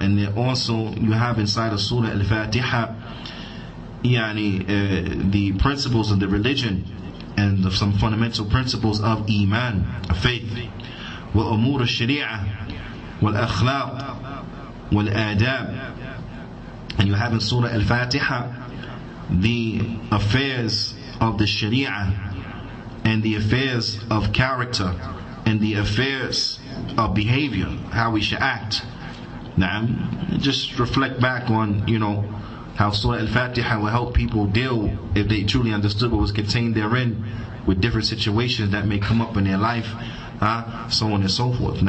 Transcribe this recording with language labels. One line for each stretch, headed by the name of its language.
English: And then also you have inside of Surah Al-Fatiha the principles of the religion and some fundamental principles of Iman, of faith.
Arabic: وأمور الشريعة والأخلاق والآداب.
English: And you have in Surah Al-Fatiha the affairs of the Sharia and the affairs of character and the affairs of behavior, how we should act. Just reflect back on how Surah Al-Fatiha will help people deal, if they truly understood what was contained therein, with different situations that may come up in their life, so on and so forth.